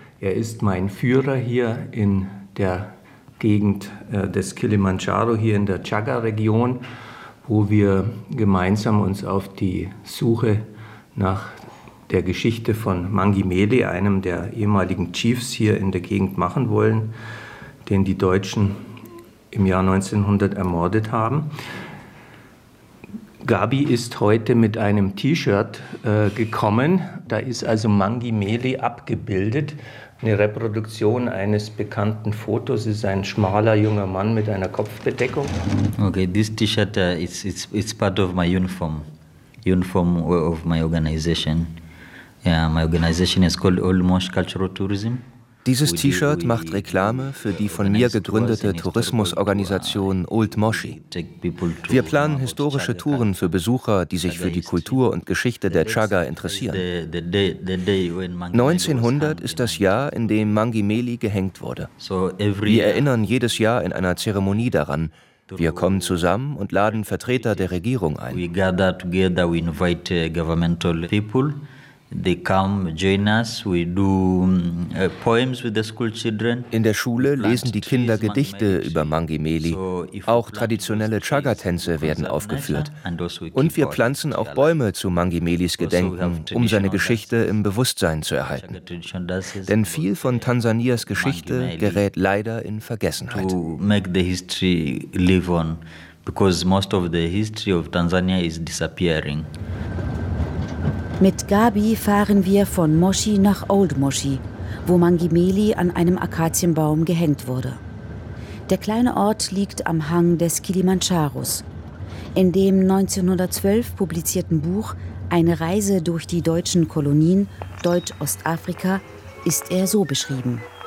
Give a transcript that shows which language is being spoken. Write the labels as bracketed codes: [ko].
[de] Er ist mein Führer hier in der Gegend des Kilimandscharo, hier in der Chaga-Region, wo wir gemeinsam uns auf die Suche nach der Geschichte von Mangi Meli, einem der ehemaligen Chiefs hier in der Gegend, machen wollen, den die Deutschen im Jahr 1900 ermordet haben. Gabi ist heute mit einem T-Shirt gekommen. Da ist also Mangi Meli abgebildet. Eine Reproduktion eines bekannten Fotos. Es ist ein schmaler junger Mann mit einer Kopfbedeckung. [en] Okay, this T-Shirt is part of my uniform. Uniform of my organization. Yeah, my organization is called All Mosh Cultural Tourism. [de] Dieses T-Shirt macht Reklame für die von mir gegründete Tourismusorganisation Old Moshi. Wir planen historische Touren für Besucher, die sich für die Kultur und Geschichte der Chaga interessieren. 1900 ist das Jahr, in dem Mangi Meli gehängt wurde. Wir erinnern jedes Jahr in einer Zeremonie daran. Wir kommen zusammen und laden Vertreter der Regierung ein. Wir [en] gather together, we invite governmental people. They come, join us. We do poems with the school children. [de] In der Schule lesen die Kinder Gedichte über Mangi Meli. Auch traditionelle Chaga-Tänze werden aufgeführt. Und wir pflanzen auch Bäume zu Mangi Melis Gedenken, um seine Geschichte im Bewusstsein zu erhalten. Denn viel von Tansanias Geschichte gerät leider in Vergessenheit. [en] To make the history live on, because most of the history of Tanzania is disappearing. [de] Mit Gabi fahren wir von Moshi nach Old Moshi, wo Mangi Meli an einem Akazienbaum gehängt wurde. Der kleine Ort liegt am Hang des Kilimandscharos. In dem 1912 publizierten Buch »Eine Reise durch die deutschen Kolonien, Deutsch-Ostafrika« ist er so beschrieben.